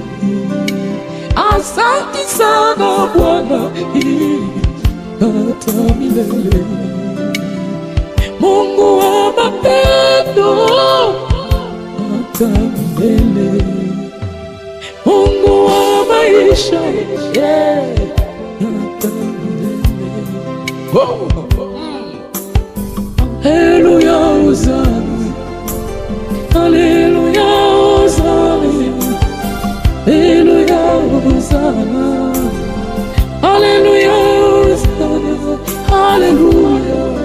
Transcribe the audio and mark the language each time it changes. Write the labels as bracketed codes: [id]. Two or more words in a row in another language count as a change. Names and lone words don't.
[sw] Asante sana Bwana hata milele, Mungu wa mapendo hata milele, Mungu wa maisha hata milele. [la] Alleluia, Hosanna, Alleluia, Hosanna, Alleluia, Hosanna, Alleluia, Hosanna, Alleluia,